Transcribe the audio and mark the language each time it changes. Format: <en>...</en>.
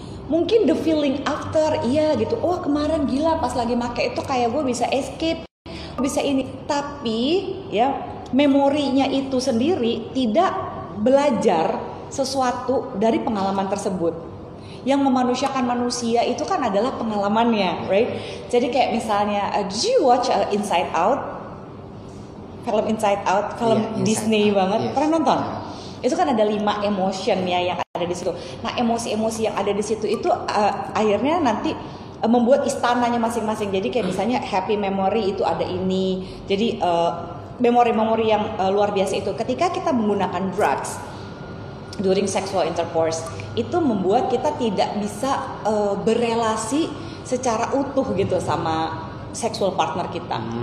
<id>Mungkin</id> <en>the feeling after,</en> <id>iya gitu, oh kemarin gila pas lagi make itu kayak gue bisa escape, bisa ini. Tapi ya memorinya itu sendiri tidak belajar sesuatu dari pengalaman tersebut. Yang memanusiakan manusia itu kan adalah pengalamannya, right? Jadi kayak misalnya,</id> <en>did you watch</en> <id>Inside Out? Film Inside Out, film Disney banget. Yes. Pernah nonton? Itu kan ada 5 emotion ya yang ada di situ. Nah, emosi-emosi yang ada di situ itu akhirnya nanti membuat istananya masing-masing. Jadi kayak misalnya happy memory itu ada ini. Jadi memori-memori yang luar biasa itu ketika kita menggunakan drugs</id> <en>during sexual intercourse,</en> <id>itu membuat kita tidak bisa berelasi secara utuh gitu sama</id> <en>sexual partner</en> <id>kita.</id>